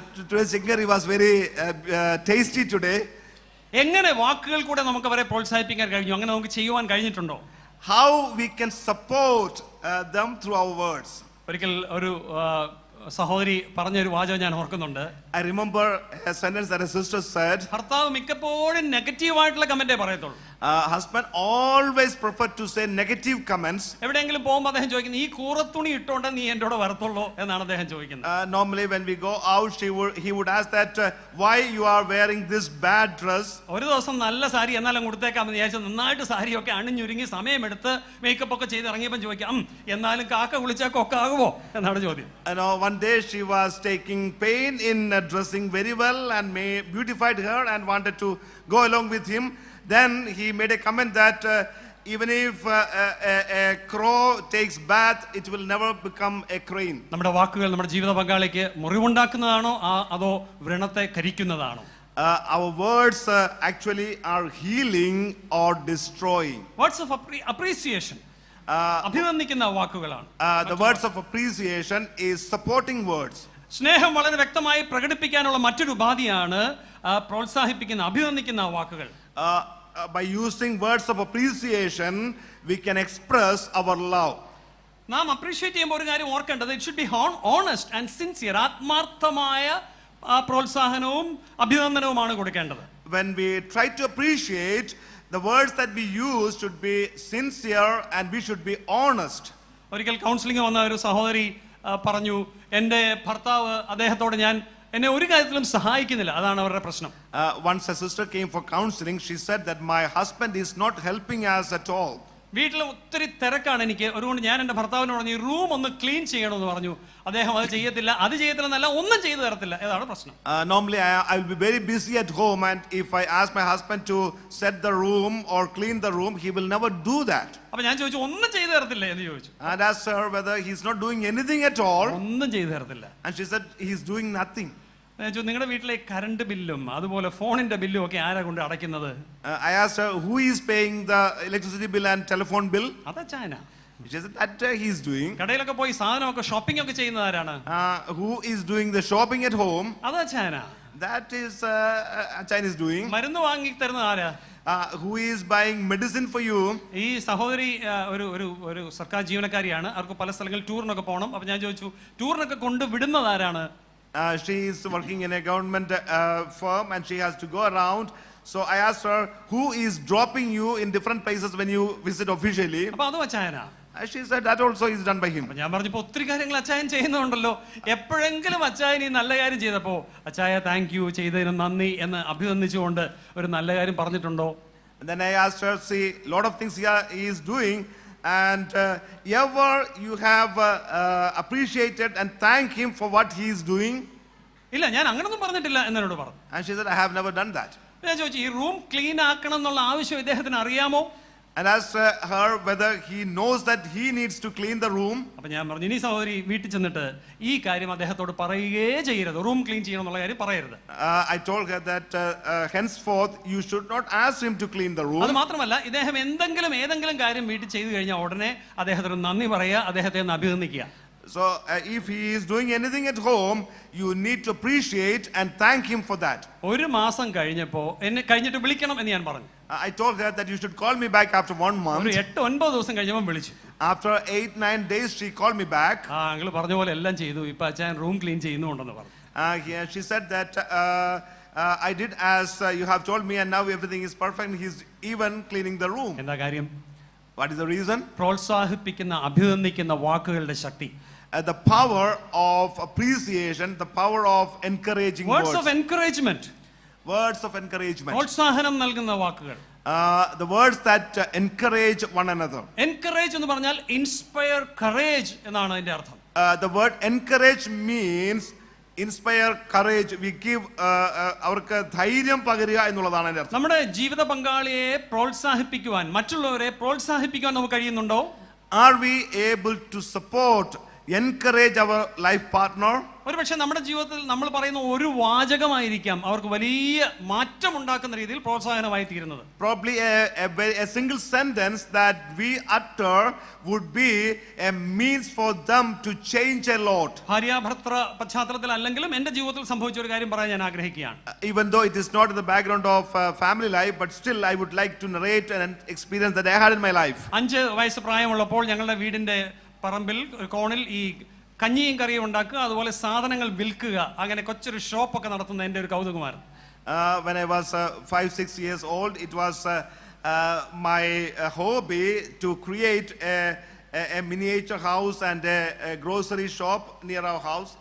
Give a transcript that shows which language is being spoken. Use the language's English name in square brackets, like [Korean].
[English] Today's chicken curry was very tasty today. [Malayalam] എങ്ങനെ വാക്കുകൾ കൂടെ നമുക്ക് അവരെ പ്രോത്സാഹിപ്പിക്കാൻ കഴിഞ്ഞു? അങ്ങനെ നമുക്ക് ചെയ്യുവാൻ കഴിഞ്ഞിട്ടുണ്ടോ? [English] How we can support them through our words. [Malayalam] ഒരിക്കൽ ഒരു സഹോദരി പറഞ്ഞൊരു വാചകം ഞാൻ ഓർക്കുന്നുണ്ട്. [English] I remember a sentence that a sister said. [Malayalam] ഭർത്താവ് മിക്കപ്പോഴും നെഗറ്റീവ് ആയിട്ടുള്ള കമന്റേ പറയത്തുള്ളൂ. [English] Husband always preferred to say negative comments. [Malayalam] എവിടെയെങ്കിലും പോകുമ്പോൾ അദ്ദേഹം ചോദിക്കുന്നത്, ഈ കൂറത്തുണി ഇട്ടോണ്ട് നീ എൻ്റെ കൂടെ വരത്തുള്ളൂ എന്നാണ് അദ്ദേഹം ചോദിക്കുന്നത്. [English] Normally when we go out he would ask that why you are wearing this bad dress. [Malayalam] ഒരു ദിവസം നല്ല സാരി എന്നാലും കൊടുത്തേക്കാമെന്ന് വിചാരിച്ചു നന്നായിട്ട് സാരിയൊക്കെ അണിഞ്ഞൊരുങ്ങി സമയമെടുത്ത് മേക്കപ്പ് ഒക്കെ ചെയ്ത് ഇറങ്ങിയപ്പോൾ ചോദിക്കാം, എന്നാലും കാക്ക വിളിച്ചാൽ കൊക്കാകുമോ എന്നാണ് ചോദ്യം. [English] One day she was taking pain in dressing very well and beautified her and wanted to go along with him. Then he made a comment that even if a crow takes bath, it will never become a crane. [Malayalam] നമ്മുടെ വാക്കുകൾ നമ്മുടെ ജീവിത പങ്കാളിക്ക് മുറിവുണ്ടാക്കുന്നതാണോ അതോ വ്രണത്തെ കരിക്കുന്നതാണോ? [English] Our words actually are healing or destroying. Words of appreciation, [Malayalam] അഭിനന്ദിക്കുന്ന വാക്കുകളാണ്. [English] The words of appreciation is supporting words. [Malayalam] സ്നേഹം വളരെ വ്യക്തമായി പ്രകടിപ്പിക്കാനുള്ള മറ്റൊരു ഉപാധിയാണ് പ്രോത്സാഹിപ്പിക്കുന്ന അഭിനന്ദിക്കുന്ന വാക്കുകൾ. [English] By using words of appreciation we can express our love. [Malayalam] നാം അപ്രീഷിയേറ്റ് ചെയ്യുമ്പോൾ ഒരു കാര്യം ഓർക്കേണ്ടത്, [English] It should be honest and sincere. [Malayalam] ആത്മാർത്ഥമായ പ്രോത്സാഹനവും അഭിനന്ദനവുമാണ് കൊടുക്കേണ്ടത്. [English] When we try to appreciate, the words that we use should be sincere and we should be honest. [Malayalam] ഒരിക്കൽ counselling വന്ന ഒരു സഹോദരി പറഞ്ഞു, എൻ്റെ ഭർത്താവ് അദ്ദേഹത്തോട് ഞാൻ എന്നെ ഒരു കാര്യത്തിലും സഹായിക്കുന്നില്ല, അതാണ് അവരുടെ പ്രശ്നം. [English] Once a sister came for counseling, she said that my husband is not helping us at all. [Malayalam] വീട്ടിൽ ഒത്തിരി തിരക്കാണ് എനിക്ക്, അതുകൊണ്ട് ഞാൻ എൻ്റെ ഭർത്താവിനോട് പറഞ്ഞു ഈ റൂം ഒന്ന് ക്ലീൻ ചെയ്യണമെന്ന് പറഞ്ഞു. അദ്ദേഹം അത് ചെയ്യത്തില്ല, അത് ചെയ്യത്തില്ലെന്നല്ല, ഒന്നും ചെയ്തു തരത്തില്ല. ഏതാണ് പ്രശ്നം? [English] Normally I will be very busy at home, and if I ask my husband to set the room or clean the room, he will never do that. [Malayalam] അപ്പൊ ഞാൻ ചോദിച്ചു, ഒന്നും ചെയ്തു തരത്തില്ലേ എന്ന് ചോദിച്ചു. [English] And asked her whether he's not doing anything at all. [Malayalam] ഒന്നും ചെയ്തു തരത്തില്ല. [English] And she said he's doing nothing. [Malayalam] നിങ്ങളുടെ വീട്ടിലെ കറണ്ട് ബില്ലും അതുപോലെ ഫോണിന്റെ ബില്ലും ഒക്കെ ആരാ കൊണ്ട് അടയ്ക്കുന്നത്? [English] I asked her who is paying the electricity bill and telephone bill. [Malayalam] അതാ ചായന. [English] She said that he's doing. [Malayalam] കടയിലൊക്കെ പോയി സാധനമൊക്കെ ഷോപ്പിംഗ് ഒക്കെ ചെയ്യുന്നത് ആരാണ്? [English] Who is doing the shopping at home? [Malayalam] അതാ ചായന. [English] That is China is doing. [Malayalam] മരുന്ന് വാങ്ങി തരുന്നത് ആരാ? [English] Who is buying medicine for you? [Malayalam] ഈ സഹോദരി ഒരു സർക്കാർ ജീവനക്കാരിയാണ്. അവർക്ക് പല സ്ഥലങ്ങളിൽ ടൂറിനൊക്കെ പോകണം. അപ്പൊ ഞാൻ ചോദിച്ചു, ടൂറിനൊക്കെ കൊണ്ട് വിടുന്നത് ആരാണ്? [English] She is working in a government firm and she has to go around. So I asked her, who is dropping you in different places when you visit officially? [Malayalam] അപ്പൊ അത് അച്ചായനാ. [English] She said that also is done by him. [Malayalam] ഞാൻ പറഞ്ഞപ്പോ ഒത്തിരി കാര്യങ്ങൾ അച്ചായൻ ചെയ്യുന്നുണ്ടല്ലോ, എപ്പോഴെങ്കിലും അച്ചായൻ ഈ നല്ല കാര്യം ചെയ്തപ്പോ അച്ചായ താങ്ക് യു, ചെയ്തതിന് നന്ദി എന്ന് അഭിനന്ദിച്ചുകൊണ്ട് ഒരു നല്ല കാര്യം പറഞ്ഞിട്ടുണ്ടോ? [English] And then I asked her, see, lot of things he is doing, and ever you have appreciated and thank him for what he is doing? [Malayalam] ഇല്ല, ഞാൻ അങ്ങനൊന്നും പറഞ്ഞിട്ടില്ല എന്നോട് പറഞ്ഞു. [English] And she said, I have never done that. [Malayalam] ഞാൻ ചോദിച്ചു, ഈ room clean ആക്കണം എന്നുള്ള ആവശ്യം ഇദ്ദേഹത്തിന് അറിയാമോ? [English] And asked her whether he knows that he needs to clean the room. [Malayalam] അപ്പൊ ഞാൻ പറഞ്ഞു, ഇനി സഹോദരി വീട്ടിൽ ചെന്നിട്ട് ഈ കാര്യം അദ്ദേഹത്തോട് പറയുകയേ ചെയ്യരുത്, റൂം ക്ലീൻ ചെയ്യണം എന്നുള്ള കാര്യം പറയരുത്. [English] I told her that henceforth you should not ask him to clean the room. [Malayalam] അത് മാത്രമല്ല, ഇദ്ദേഹം ഏതെങ്കിലും കാര്യം വീട്ടിൽ ചെയ്തു കഴിഞ്ഞാൽ ഉടനെ അദ്ദേഹത്തിന് നന്ദി പറയുക, അദ്ദേഹത്തെ ഒന്ന് അഭിനന്ദിക്കുക. [English] So if he is doing anything at home, you need to appreciate and thank him for that. [Malayalam] ഒരു മാസം കഴിഞ്ഞപ്പോൾ എന്നെ കഴിഞ്ഞിട്ട് വിളിക്കണം എന്ന് ഞാൻ പറഞ്ഞു. [English] I told her that you should call me back after 1 month. [Malayalam] ഒരു 8-9 ദിവസം കഴിഞ്ഞപ്പോൾ വിളിച്ചു. [English] After 8-9 days she called me back. [Malayalam] Uncle പറഞ്ഞ പോലെ എല്ലാം ചെയ്തു, ഇപ്പൊ അച്ഛൻ റൂം ക്ലീൻ ചെയ്യുന്നുണ്ടെന്ന് പറഞ്ഞു. [English] She said that I did as you have told me, and now everything is perfect. He's even cleaning the room. [Malayalam] എന്താ കാര്യം? [English] What is the reason? [Malayalam] പ്രോത്സാഹിപ്പിക്കുന്ന അഭിനന്ദിക്കുന്ന വാക്കുകളുടെ ശക്തി. [English] The power of appreciation, the power of encouraging words. Words of encouragement. Words of encouragement. [Malayalam] പ്രോത്സാഹനം നൽകുന്ന വാക്കുകൾ. [English] The words that encourage one another. [Malayalam] Encourage എന്ന് പറഞ്ഞാൽ [English] inspire courage [Malayalam] എന്നാണ് അതിന്റെ അർത്ഥം. [English] The word encourage means inspire courage. We give [Malayalam] അവർക്ക് ധൈര്യം പകരുക എന്നുള്ളതാണ് അതിന്റെ അർത്ഥം. നമ്മുടെ ജീവിത പങ്കാളിയെ പ്രോത്സാഹിപ്പിക്കുവാൻ, മറ്റുള്ളവരെ പ്രോത്സാഹിപ്പിക്കാൻ നമുക്ക് കഴിയുന്നുണ്ടോ? [English] Are we able to support, encourage our life partner? [Malayalam] ഒരുപക്ഷെ നമ്മുടെ ജീവിതത്തിൽ നമ്മൾ പറയുന്ന ഒരു വാചകമായിരിക്കാം അവർക്ക് വലിയ മാറ്റം ഉണ്ടാക്കുന്ന രീതിയിൽ പ്രോത്സാഹനമായി തീരുന്നത്. [English] Probably a single sentence that we utter would be a means for them to change a lot. [Malayalam] ഭാര്യാഭർത്തൃ പശ്ചാത്തലത്തിൽ അല്ലെങ്കിലും എൻ്റെ ജീവിതത്തിൽ സംഭവിച്ച ഒരു കാര്യം പറയാൻ ഞാൻ ആഗ്രഹിക്കുകയാണ്. [English] Even though it is not in the background of family life, but still I would like to narrate an experience that I had in my life. [Malayalam] 5 വയസ്സ് പ്രായമുള്ളപ്പോൾ ഞങ്ങളുടെ വീടിന്റെ പറമ്പിൽ ഒരു കോണിൽ ഈ കഞ്ഞിയും കറിയും ഉണ്ടാക്കുക, അതുപോലെ സാധനങ്ങൾ വിൽക്കുക, അങ്ങനെ കൊച്ചൊരു ഷോപ്പൊക്കെ നടത്തുന്ന എൻ്റെ ഒരു കൗതുകമായിരുന്നു. [English] When I was 5-6 years old, it was my hobby to create a miniature house and a grocery shop near our house.